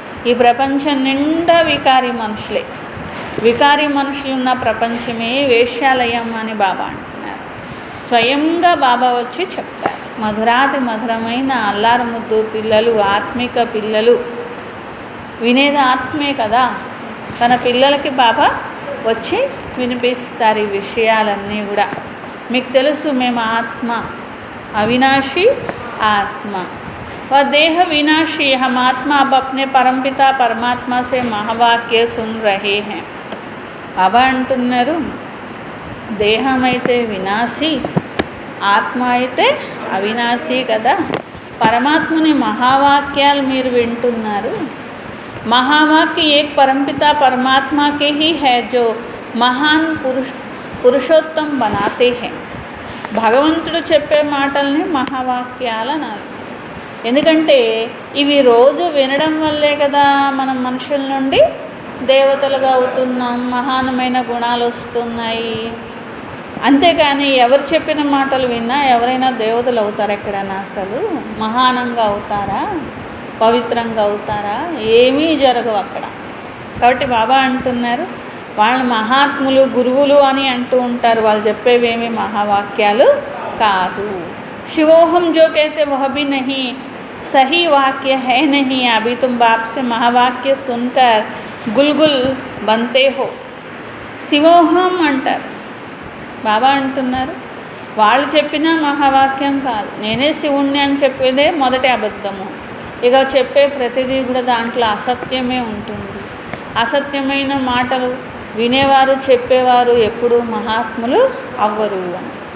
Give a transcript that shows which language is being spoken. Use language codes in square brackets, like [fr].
[te] ఈ ప్రపంచం నిండా వికారి మనుషులే. వికారి మనుషులున్న ప్రపంచమే వేశ్యాలయం అని బాబా అంటున్నారు. స్వయంగా బాబా వచ్చి చెప్తారు, మధురాతి మధురమైన అల్లారు ముద్దు పిల్లలు, ఆత్మిక పిల్లలు వినేది ఆత్మే కదా. తన పిల్లలకి బాబా వచ్చి వినిపిస్తారు ఈ విషయాలన్నీ కూడా. మీకు తెలుసు మేము ఆత్మ, అవినాశి ఆత్మ, [hi] वह देह विनाशी, हम आत्मा अब अपने परमपिता परमात्मा से महावाक्य सुन रहे हैं. [te] బాబా అంటున్నారు, దేహం అయితే వినాశి, ఆత్మ అయితే అవినాశి కదా. పరమాత్మని మహావాక్యాలు మీరు వింటున్నారు. [hi] महावाक्य एक परमपिता परमात्मा के ही है जो महान पुरुषोत्तम बनाते हैं. [te] భగవంతుడు చెప్పే మాటల్ని మహావాక్యాలు అనాలి. ఎందుకంటే ఇవి రోజు వినడం వల్లే కదా మనం మనుషుల నుండి దేవతలుగా అవుతున్నాం, మహానమైన గుణాలు వస్తున్నాయి. అంతేకాని ఎవరు చెప్పిన మాటలు విన్నా ఎవరైనా దేవతలు అవుతారా? ఎక్కడైనా అసలు మహానంగా అవుతారా? పవిత్రంగా అవుతారా? ఏమీ జరగవు అక్కడ. కాబట్టి బాబా అంటున్నారు, వాళ్ళు మహాత్ములు గురువులు అని అంటూ ఉంటారు, వాళ్ళు చెప్పేవేమీ మహావాక్యాలు కాదు. [hi] शिवोहम जो कहते वह भी नहीं, सही वाक्य है नहीं. अभी तुम बाप से महावाक्य सुनकर गुलगुल बनते हो. [te] శివోహం అంటారు. బాబా అంటున్నారు, వాళ్ళు చెప్పిన మహావాక్యం కాదు, నేనే శివుణ్ణి అని చెప్పేదే మొదటి అబద్ధము. ఇక చెప్పే ప్రతిదీ కూడా దాంట్లో అసత్యమే ఉంటుంది. అసత్యమైన మాటలు వినేవారు చెప్పేవారు ఎప్పుడు మహాత్ములు అవ్వరు అని.